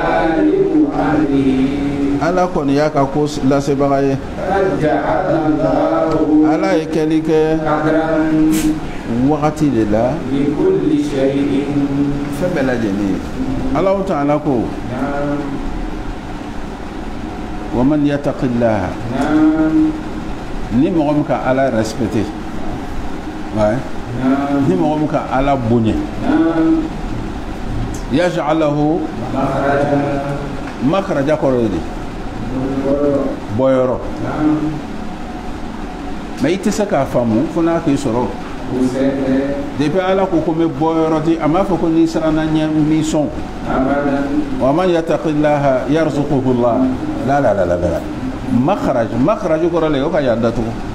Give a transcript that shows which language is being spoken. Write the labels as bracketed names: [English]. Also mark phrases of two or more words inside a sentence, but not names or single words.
[Bambara] ala kɔni y'a ka ko lasebaga ye ala ye kɛli kɛ wagati de la fɛn bɛɛ lajɛlen ye [Arabic] الله تعالى [Bambara] ko [Arabic] ومن يتق الله [Bambara] ni mɔgɔ min ka ala respecter ni mɔgɔ min ka ala bonya [Arabic] يجعل له مخرجا [Bambara] kɔrɔ de bɔyɔrɔ mais i tɛ se k'a faamu fo n'a k'i sɔrɔ depuis ala ko ko n bɛ bɔyɔrɔ di a m'a fɔ ko n'i siranna ɲɛ n b'i sɔn [Arabic] ومن يتق الله يرزقه لا مخرج [Bambara] kɔrɔ le o ka yan datugu